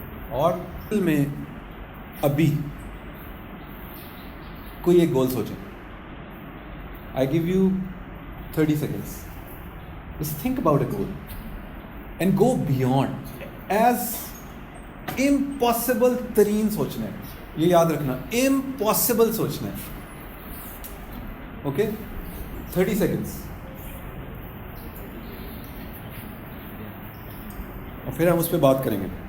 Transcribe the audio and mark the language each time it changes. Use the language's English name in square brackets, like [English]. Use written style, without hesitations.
[Urdu] اور میں ابھی کوئی ایک گول سوچیں. [English] I give you 30 seconds. Just think about a goal and go beyond. [Urdu] As impossible ترین سوچنا ہے، یہ یاد رکھنا، امپاسبل سوچنا ہے. [English] Okay, 30 seconds. [Urdu] اور پھر ہم اس پہ بات کریں گے.